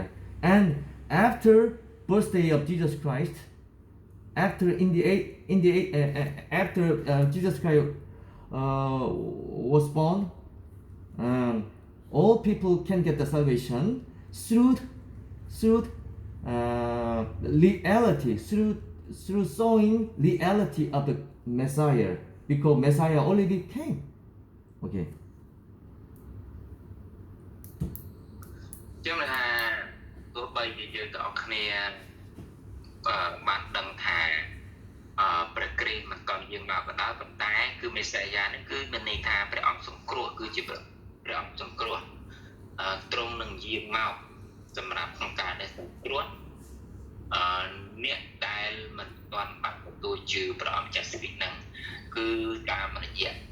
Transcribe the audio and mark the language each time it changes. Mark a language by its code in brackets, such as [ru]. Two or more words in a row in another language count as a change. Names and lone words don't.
[en] And after birthday of Jesus Christ, after Jesus Christ was born, all people can get the salvation through reality, through showing reality of the Messiah, because Messiah already came. Okay. [km] ចឹងថាទោះបីជាយើងទាំងអស់គ្នាបានដឹងថាព្រះគ្រីស្ទមិនក៏យើងមកក៏ដោយប៉ុន្តែគឺមេសាយ៉ានេះគឺមានន័យថាព្រះអង្គសង្គ្រោះគឺជាព្រះអង្គសង្គ្រោះទ្រង់នឹងយាងមកសម្រាប់ក្នុងការដែលសង្គ្រោះអ្នកដែលមិនទាន់បានទទួលជឿព្រះអង្គចាស់ស្រីហ្នឹងគឺតាមរយៈ